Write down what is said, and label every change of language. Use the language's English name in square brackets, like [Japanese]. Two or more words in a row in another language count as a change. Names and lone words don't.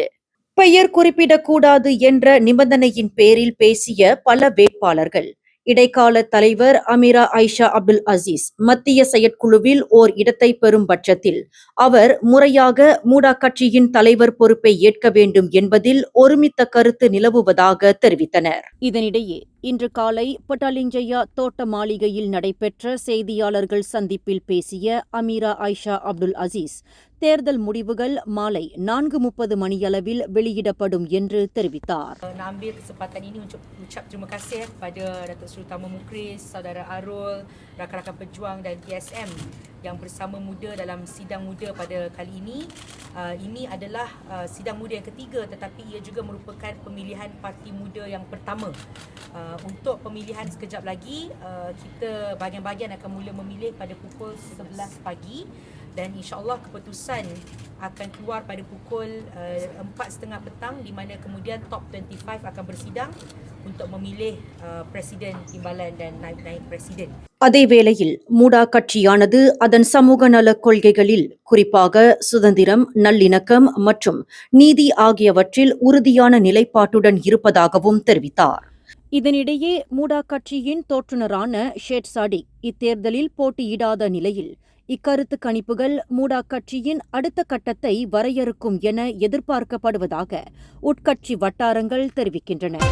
[Tamil] பெயர் குறிப்பிடக்கூடாது என்ற நிபந்தனையின் பேரில் பேசிய பல வேட்பாளர்கள் இடைக்கால தலைவர் அமீரா ஐஷா அப்துல் அசீஸ் மத்திய செயற்குழுவில் ஓர் இடத்தை பெறும் பட்சத்தில் அவர் முறையாக மூடா கட்சியின் தலைவர் பொறுப்பை ஏற்க வேண்டும் என்பதில் ஒருமித்த கருத்து நிலவுவதாக தெரிவித்தனர். இதனிடையே இன்று காலை பட்டாலிஞ்சயா தோட்ட மாளிகையில் நடைபெற்ற செய்தியாளர்கள் சந்திப்பில் பேசிய அமீரா ஐஷா அப்துல் அசீஸ் தேர்தல் முடிவுகள் மாலை 4:30 மணியளவில் வெளியிடப்படும் என்று தெரிவித்தார். [Malay] Nak ambil kesempatan ini untuk ucap terima kasih kepada Datuk Seri Utama Mukris, Saudara Arul, rakan-rakan pejuang dan TSM yang bersama muda dalam sidang muda pada kali ini. Ini adalah sidang muda yang ketiga tetapi ia juga merupakan pemilihan parti muda yang pertama. Untuk pemilihan sekejap lagi kita bahagian-bahagian akan mula memilih pada pukul 11 pagi dan insya-Allah keputusan akan keluar pada pukul 4:30 petang di mana kemudian top 25 akan bersidang untuk memilih presiden timbalan dan naib presiden. [Tamil] அதேவேளையில் மூடா கட்சியானது அதன் சமூக நல கொள்கைகளில் குறிப்பாக சுதந்திரம், நல்லிணக்கம் மற்றும் நீதி ஆகியவற்றில் உறுதியான நிலைப்பாட்டுடன் இருப்பதாகவும் தெரிவித்தார். இதனிடையே மூடா கட்சியின் தோற்றுநரான ஷேட் சாடிக் இத்தேர்தலில் போட்டியிடாத நிலையில் இக்கருத்து கணிப்புகள் மூடா கட்சியின் அடுத்த கட்டத்தை வரையறுக்கும் என எதிர்பார்க்கப்படுவதாக உட்கட்சி வட்டாரங்கள் தெரிவிக்கின்றன.